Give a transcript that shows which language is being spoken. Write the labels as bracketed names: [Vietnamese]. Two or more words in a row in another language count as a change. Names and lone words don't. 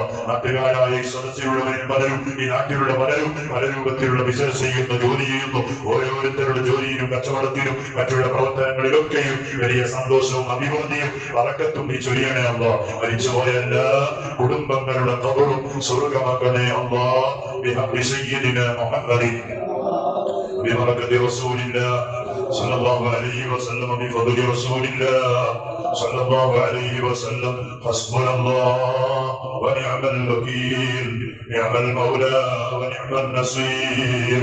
[Malayalam] നാട്ടുകാരായ ഈ സദസ്സിലുള്ളവരിൽ പലരും, ഈ നാട്ടിലുള്ള പലരും പല രൂപത്തിലുള്ള ബിസിനസ് ചെയ്യുന്ന, ജോലി ചെയ്യുന്നു. ഓരോരുത്തരുടെ ജോലിയിലും കച്ചവടത്തിലും മറ്റുള്ള പ്രവർത്തനങ്ങളിലൊക്കെയും വലിയ സന്തോഷവും അഭിവൃദ്ധിയും ബറക്കത്തും നീ ചൊരിയണേ അല്ലാഹ്. മരിച്ചുപോയ എല്ലാ കുടുംബങ്ങളുടെ ഖബറും സ്വർഗ്ഗമാക്കണേ അല്ലാഹ്. [Arabic] بحق سيدنا محمد ببركة رسول الله صلى الله عليه وسلم، بفضل رسول الله صلى الله عليه وسلم. حسبنا الله ونعم الوكيل، نعم المولى ونعم النصير.